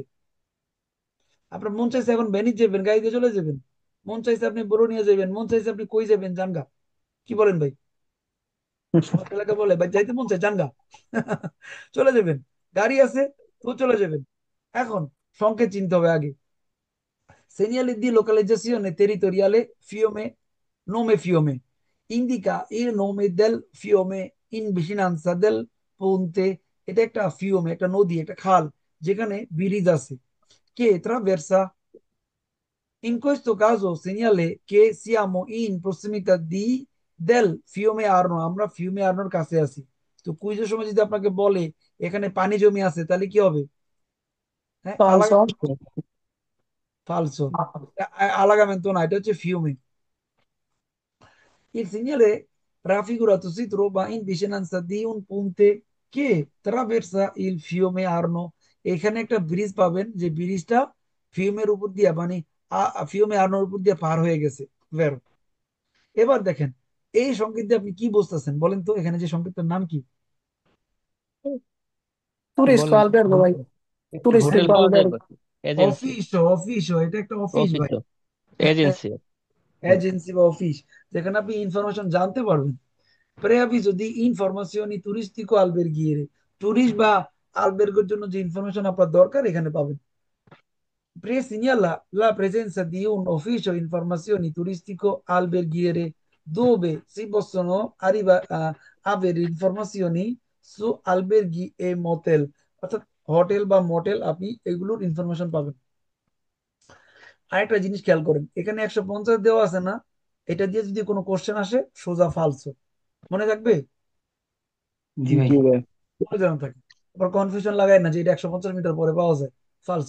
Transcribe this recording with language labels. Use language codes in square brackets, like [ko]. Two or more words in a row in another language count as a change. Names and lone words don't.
[bn] আপনার মন চাইছে এখন ভ্যানিস যাবেন, গাড়িতে চলে যাবেন। মন চাইছে আপনি বরুনিয়া যাবেন, মন চাইছে আপনি কই যাবেন, জানগা। কি বলেন ভাই? আমাদের এলাকা বলে ভাই যাইতে মন চাই জানগা। চলে যাবেন, গাড়ি আছে, তো চলে যাবেন। এখন সংকেত চিনতে হবে আগে। [it] Segnali di localizzazione territoriale fiume, nome fiume. Indica il nome del fiume in vicinanza del ponte. [bn] এটা একটা ফিউমে, একটা নদী, একটা খাল যেখানে ব্রিজ আছে, কে traversa. [it] In questo caso segnale che siamo in prossimità del fiume Arno, [bn] আমরা ফিউমে আর্নোর কাছে আছি। তো কুইজের সময় যদি আপনাকে বলে এখানে পানি জমে আছে, তাহলে কি হবে? হ্যাঁ, পালসো। ফালসো, আলাগামেন্তো না, এটা হচ্ছে ফিউমে। [it] Il segnale raffigurato si trova in vicinanza di un ponte che traversa il fiume Arno। [bn] এখানে একটা ব্রিজ পাবেন, যে ব্রিজটা ফিউমের উপর দিয়ে মানে ফিউমে আর্নোর উপর দিয়ে পার হয়ে গেছে। ভেরো। এবার দেখেন এই সংকেত দিয়ে আপনি কি বুঝতেছেন বলেন তো, এখানে যে সংকেতটার নাম কি? Turisco বলেন albergo ভাই, হোটেল turistico পাওয়া albergo। যাবে, এজেন্সি, অফিস, অফিস এটা একটা অফিস অফিস ভাই। তো এজেন্সি। এজেন্সি বা অফিস, যেখানে আপনি ইনফরমেশন জানতে পারবেন। [it] preavviso di informazioni turistico alberghiere, [bn] ট্যুরিস্ট বা আলবের্গের জন্য যে ইনফরমেশন আপনার দরকার এখানে পাবেন। [it] Segnala la presenza di un ufficio informazioni turistico alberghiere dove si possono avere informazioni su alberghi e motel, [bn] অর্থাৎ হোটেল বা মোটেল আপনি এগুলোর ইনফরমেশন পাবেন। আরেকটা জিনিস খেয়াল করেন, এখানে 150 দেওয়া আছে না, এটা দিয়ে যদি কোনো কোশ্চেন আসে সোজা ফালসো, মনে থাকবে? জি ভাই। জি ভাই। মনে যেন থাকে। আবার কনফিউশন লাগায় না যে এটা 150 মিটার পরে পাওয়া যায়, ফালসো।